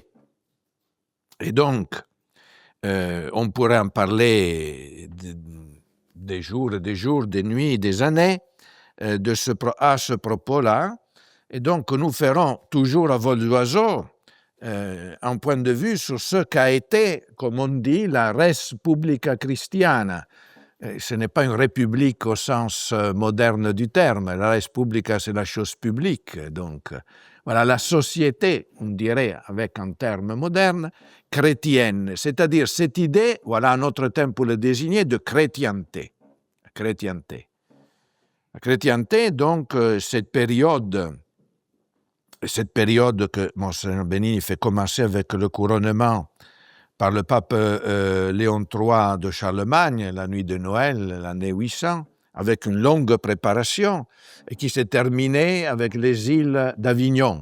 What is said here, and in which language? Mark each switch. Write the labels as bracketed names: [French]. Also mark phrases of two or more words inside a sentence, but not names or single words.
[French] Et donc, on pourrait en parler des jours et des jours, des nuits, des années, à ce propos-là. Et donc, nous ferons toujours à vol d'oiseau un point de vue sur ce qu'a été, comme on dit, la [Latin] res publica christiana. [French] Ce n'est pas une république au sens moderne du terme. [Latin] La res publica, [French] c'est la chose publique. Donc, voilà, la société, on dirait, avec un terme moderne, chrétienne. C'est-à-dire cette idée, voilà un autre terme pour le désigner, de chrétienté. La chrétienté, donc, cette période que Monseigneur Benigni fait commencer avec le couronnement par le pape Léon III de Charlemagne, la nuit de Noël, l'année 800, avec une longue préparation, et qui s'est terminée avec les îles d'Avignon.